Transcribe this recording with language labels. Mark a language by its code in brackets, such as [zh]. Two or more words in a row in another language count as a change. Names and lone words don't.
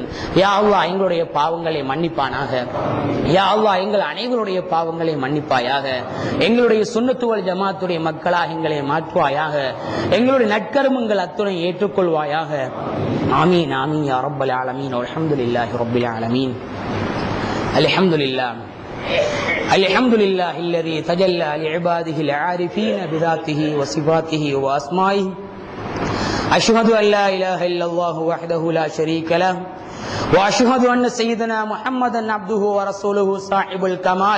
[ar] يا الله [ta] எங்களுடைய பாவங்களை மன்னிப்பானாக. [ar] يا الله [ta] எங்கள் அனைவருடைய பாவங்களை மன்னிப்பாயாக. எங்களுடைய [ar] السنة والجماعة [ta] மக்களாக எங்களை மாற்றுவாயாக. எங்களுடைய நற்கர்மங்கள் அத்துணை ஏற்றுக்கொள்வாயாக. [ar] آمين آمين يا رب العالمين. الحمد لله رب العالمين. الحمد لله الحمد لله الذي تجلى لعباده العارفين بذاته وصفاته وأسمائه. أشهد أن لا إله إلا الله وحده لا شريك له، وأشهد أن سيدنا محمدا عبده ورسوله صاحب الكمال.